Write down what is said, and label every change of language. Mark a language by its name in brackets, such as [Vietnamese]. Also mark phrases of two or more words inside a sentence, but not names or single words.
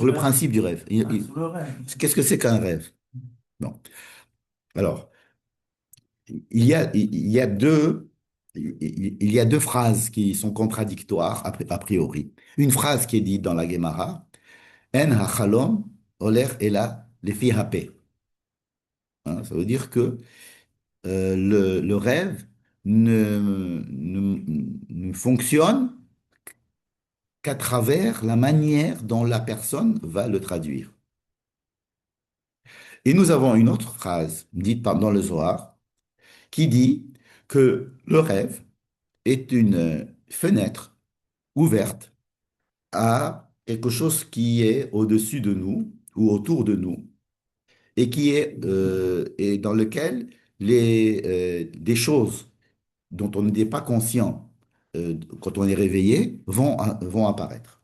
[French] le le rêve. principe du rêve. Sur le rêve. Qu'est-ce que c'est qu'un rêve? Bon. Alors, il y a il y a deux phrases qui sont contradictoires a priori. Une phrase qui est dite dans la Gemara, [Hebrew] אין החלום עולר אלא לפי הפה. [French] Hein, ça veut dire que le rêve ne fonctionne qu'à travers la manière dont la personne va le traduire. Et nous avons une autre phrase dite dans le Zohar qui dit que le rêve est une fenêtre ouverte à quelque chose qui est au-dessus de nous ou autour de nous et et dans lequel des choses dont on n'est pas conscient quand on est réveillé vont apparaître.